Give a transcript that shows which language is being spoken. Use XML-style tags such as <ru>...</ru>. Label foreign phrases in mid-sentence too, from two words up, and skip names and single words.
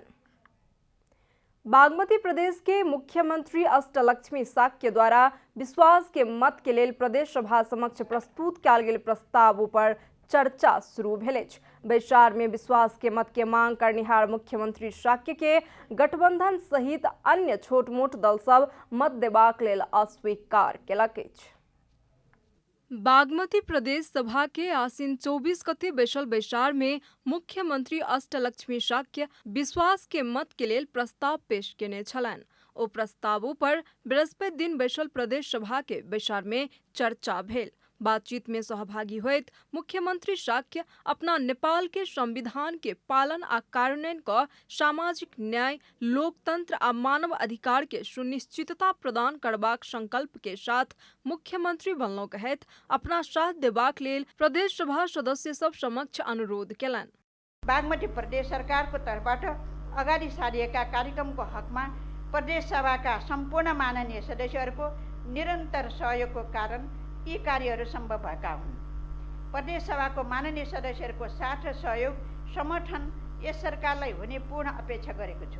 <mai>बागमती प्रदेश के मुख्यमंत्री अष्टलक्ष्मी शाक्य द्वारा विश्वास के मत के लेल प्रदेश सभा समक्ष प्रस्तुत कयल गेल प्रस्ताव पर चर्चा शुरू भेल अछि। बैसार में विश्वास के मत के मांग करनिहार मुख्यमंत्री शाक्य के गठबंधन सहित अन्य छोट मोट दल सब मत देबाक लेल अस्वीकार केलक अछि। बागमती प्रदेश सभा के आसीन 24 गते बैसल बैसार में मुख्यमंत्री अष्टलक्ष्मी शाक्य विश्वास के मत के लेल प्रस्ताव पेश केने छलनि। ओ प्रस्तावों पर बृहस्पति दिन बैसल प्रदेश सभा के बैसार में चर्चा भेल। बातचीत में सहभागी होत मुख्यमंत्री शाक्य अपना नेपाल के संविधान के पालन आ कार्यान्वयन क सामाजिक न्याय, लोकतंत्र आ मानव अधिकार के सुनिश्चितता प्रदान करबाक संकल्प के साथ मुख्यमंत्री बनलौ कहत अपना साथ देबाक लेल प्रदेश सभा सदस्य सब समक्ष अनुरोध केलन।</mai> <ne>बागमती प्रदेश सरकारको तर्फबाट अगाडि सारिएका कार्यक्रमको हकमा प्रदेश सभाका सम्पूर्ण माननीय सदस्यहरूको निरन्तर सहयोगको कारण यी कार्यहरू सम्भव भएका हुन्। प्रदेश सभाको माननीय सदस्यहरूको साथ र सहयोग समर्थन यस सरकारलाई हुने पूर्ण अपेक्षा गरेको छु।</ne>